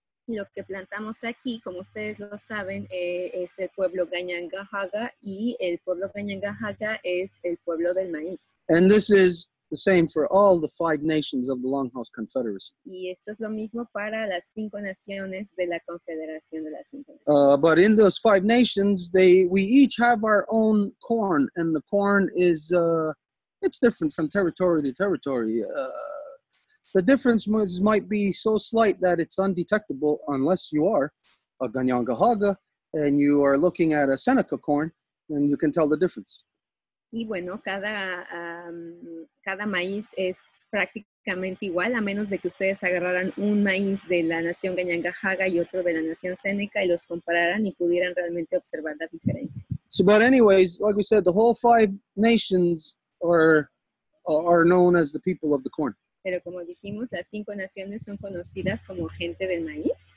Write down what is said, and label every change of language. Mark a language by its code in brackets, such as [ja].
[es] Lo que plantamos aquí, como ustedes lo saben, es el pueblo Ganyangahaga y el pueblo Ganyangahaga es el pueblo del maíz. [en] And this is the same for all the 5 nations of the Longhouse Confederacy. [es] Y esto es lo mismo para las 5 naciones de la Confederación de las 5 Naciones. [en] But in those 5 nations, we each have our own corn, and the corn is it's different from territory to territory. The difference might be so slight that it's undetectable unless you are a Ganyangahaga and you are looking at a Seneca corn, and you can tell the difference. [es] Y bueno, cada maíz es prácticamente igual, a menos de que ustedes agarraran un maíz de la nación Ganyangahaga y otro de la nación Seneca y los compararan y pudieran realmente observar la diferencia. [en] So, but anyways, like we said, the whole 5 nations are known as the people of the corn. [es] Pero como dijimos, las 5 naciones son conocidas como gente del maíz.